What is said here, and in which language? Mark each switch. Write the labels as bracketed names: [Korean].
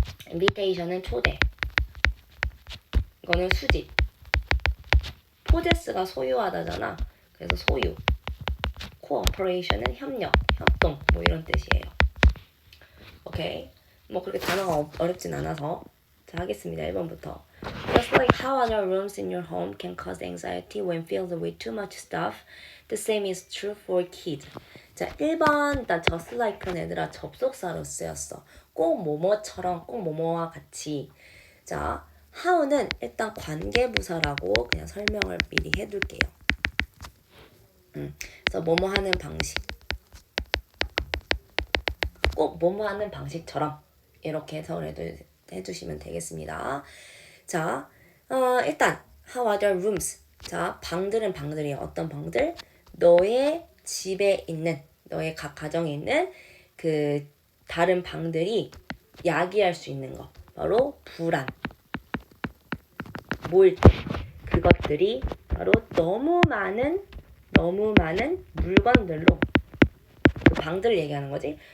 [Korean] 인비테이션은 초대. 이거는 수집. 포제스가 소유하다잖아. 그래서 소유. 코어퍼레이션은 협력, 협동, 뭐 이런 뜻이에요. 오케이. 뭐 그렇게 단어가 어렵진 않아서 자, 하겠습니다. 1번부터. [English] Just like how other rooms in your home can cause anxiety when filled with too much stuff, the same is true for kids. [Korean] 자, 1번 일단 just like는 얘들아 접속사로 쓰였어. 꼭 뭐뭐처럼, 꼭 뭐뭐와 같이. 자, how는 일단 관계부사라고 그냥 설명을 미리 해둘게요. 그래서 뭐뭐 하는 방식. 꼭 뭐뭐 하는 방식처럼 이렇게 해석을 해주시면 되겠습니다. 자, 일단 [English] how are the rooms? [Korean] 자, 방들은 방들이에요. 어떤 방들? 너의 집에 있는, 너의 각 가정에 있는 그 다른 방들이 야기할 수 있는 거. 바로 불안. 뭘 때? 그것들이 바로 너무 많은 물건들로 그 방들을 얘기하는 거지.